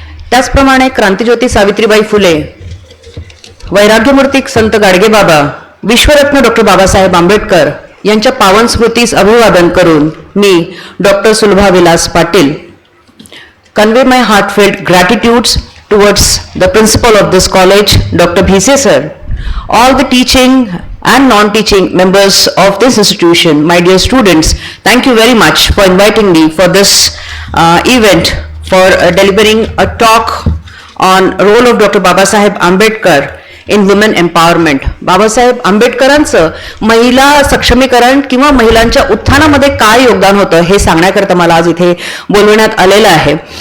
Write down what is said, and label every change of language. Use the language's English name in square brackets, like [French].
[Marathi] त्याचप्रमाणे क्रांतिज्योती सावित्रीबाई फुले, वैराग्यमूर्ती संत गाडगेबाबा, विश्वरत्न डॉक्टर बाबासाहेब आंबेडकर यांच्या पावन स्मृतीस अभिवादन करून मी doctor Sulabha Vilas Patil [English] convey my heartfelt gratitudes towards the principal of this college, Dr. Bhise sir, all the teaching and non-teaching members of this institution, my dear students, thank you very much for inviting me for this event for delivering a talk on role of Dr. Babasaheb Ambedkar in women empowerment. [Marathi] Babasaheb आंबेडकरांचं महिला सक्षमीकरण किंवा महिलांच्या उत्थानामध्ये काय योगदान होतं हे सांगण्याकरता मला आज इथे बोलवण्यात आलेलं आहे.